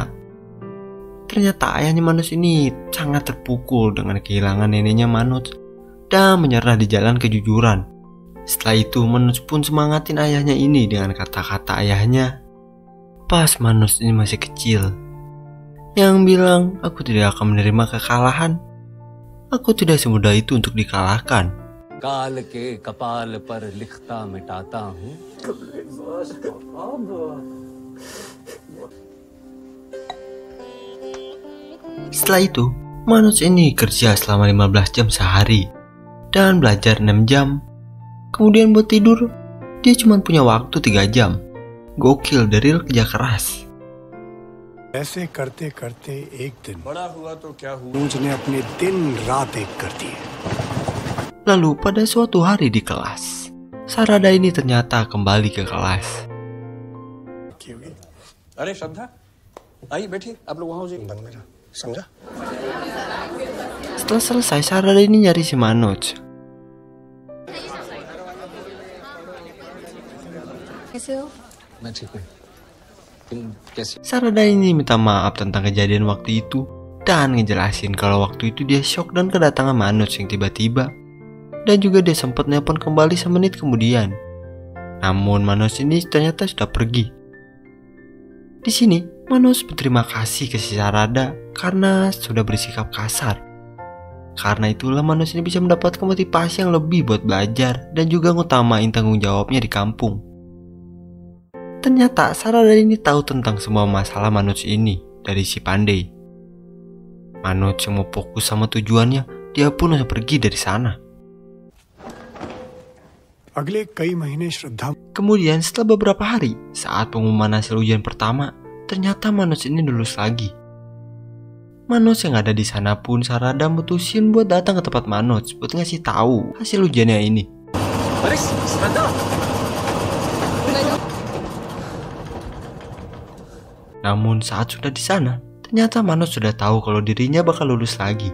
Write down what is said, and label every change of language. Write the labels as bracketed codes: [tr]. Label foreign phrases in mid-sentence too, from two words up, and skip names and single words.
[id] Ternyata ayahnya Manoj ini sangat terpukul dengan kehilangan neneknya Manoj dan menyerah di jalan kejujuran. Setelah itu Manoj pun semangatin ayahnya ini dengan kata-kata ayahnya pas Manoj ini masih kecil, yang bilang, aku tidak akan menerima kekalahan. Aku tidak semudah itu untuk dikalahkan. [hi] काल के कपाल पर लिखता मिटाता हूँ। [id] Setelah itu, Manoj ini kerja selama 15 jam sehari dan belajar 6 jam. Kemudian buat tidur, dia cuma punya waktu 3 jam. Gokil, dari kerja keras. [hi] ऐसे करते करते एक दिन बड़ा हुआ तो क्या हुआ? मनोज ने अपने दिन रात एक कर दिए। [id] Lalu pada suatu hari di kelas, Sarada ini ternyata kembali ke kelas. [hi] अरे श्रद्धा, आइए बैठिए, आप लोग वहाँ हो जाइए। समझा? [id] Setelah selesai, Sarada ini nyari si Manoj. [hi] कैसे हो? मैं ठीक हूँ। तुम कैसी? [id] Sarada ini minta maaf tentang kejadian waktu itu dan ngejelasin kalau waktu itu dia shock dan kedatangan Manoj yang tiba-tiba. Dan juga dia sempat nelpon kembali semenit kemudian. Namun Manoj ini ternyata sudah pergi. Di sini Manoj berterima kasih ke si Sarada karena sudah bersikap kasar. Karena itulah Manoj ini bisa mendapatkan motivasi yang lebih buat belajar dan juga ngutamain tanggung jawabnya di kampung. Ternyata Sarada ini tahu tentang semua masalah Manoj ini dari si Pandey. Manoj yang mau fokus sama tujuannya, dia pun langsung pergi dari sana. [hi] अगले कई महीने श्रद्धा [id] Kemudian setelah beberapa hari, saat pengumuman hasil ujian pertama, ternyata Manoj ini lulus lagi. Manoj yang ada di sana pun Sarada mutusin buat datang ke tempat Manoj buat ngasih tahu hasil ujiannya ini. Namun saat sudah di sana, ternyata Manoj sudah tahu kalau dirinya bakal lulus lagi.